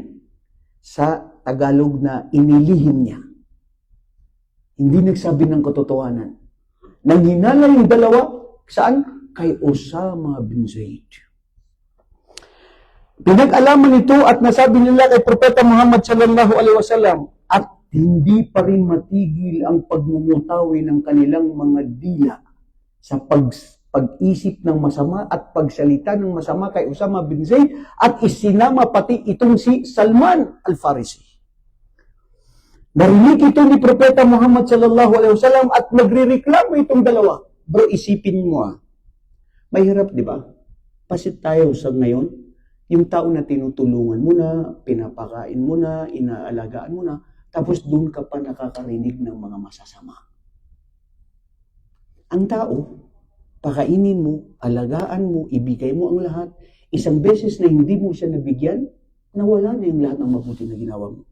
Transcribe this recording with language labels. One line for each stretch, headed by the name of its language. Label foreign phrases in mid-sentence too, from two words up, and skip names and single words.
Filipino: Sa Tagalog na inilihim niya. Hindi nagsabi ng katotohanan. Nanghinala yung dalawa, saan? Kay Osama bin Zaid. Pinag-alaman ito at nasabi nila kay Propeta Muhammad
Arabic: صلى الله عليه وسلم
Filipino: at hindi pa rin matigil ang pagmumutawi ng kanilang mga dila sa pag-isip ng masama at pagsalita ng masama kay Osama bin Zaid at isinama pati itong si Salman al-Farisi. Narinig ito ni Propeta Muhammad
Arabic: صلى الله عليه وسلم
Filipino: at nagrereklamo itong dalawa. Bro, isipin mo mahirap, di ba? Pasit tayo sa ngayon. Yung tao na tinutulungan mo na, pinapakain mo na, inaalagaan mo na, tapos doon ka pa nakakarinig ng mga masasama. Ang tao, pakainin mo, alagaan mo, ibigay mo ang lahat, isang beses na hindi mo siya nabigyan, nawala na yung lahat ng mabuti na ginawa mo.